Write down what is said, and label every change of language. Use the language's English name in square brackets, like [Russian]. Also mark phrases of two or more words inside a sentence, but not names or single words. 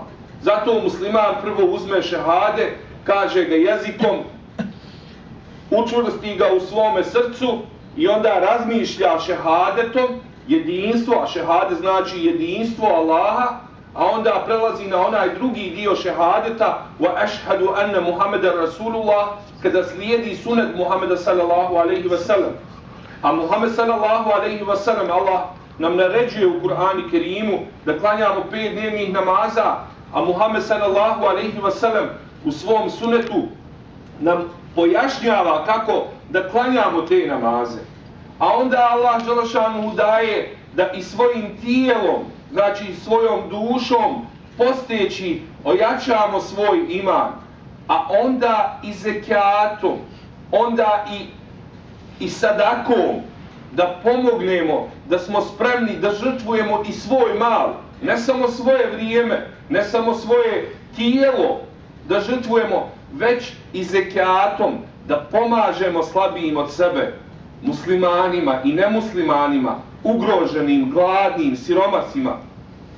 [Bosnian] Zato musliman prvo uzme šehade, kaže ga jezikom, učvrsti ga u svome srcu i onda razmišlja šehadetom, jedinstvo, a šehade znači jedinstvo Allaha, a onda prelazi na onaj drugi dio šehadeta [Arabic] وأشهد أن محمدا رسول الله, [Bosnian] kada slijedi sunet Muhammeda [Arabic] صلى الله عليه وسلم. [Bosnian] A Muhammed [Arabic] صلى الله عليه وسلم, [Bosnian] Allah nam naređuje u Kur'anu Kerimu da klanjamo 5 dnevnih namaza, a Muhammed [Arabic] صلى الله عليه وسلم [Bosnian] u svom sunetu nam pojašnjava kako da klanjamo te namaze. A onda Allah Đelešanuhu daje da i svojim tijelom, znači svojom dušom, posteći, ojačamo svoj iman, a onda i zekatom, onda i sadakom, da pomognemo, da smo spremni da žrtvujemo i svoj mal, ne samo svoje vrijeme, ne samo svoje tijelo da žrtvujemo, već i zekatom, da pomažemo slabijim od sebe, muslimanima i nemuslimanima, ugroženim, gladnim, siromasima.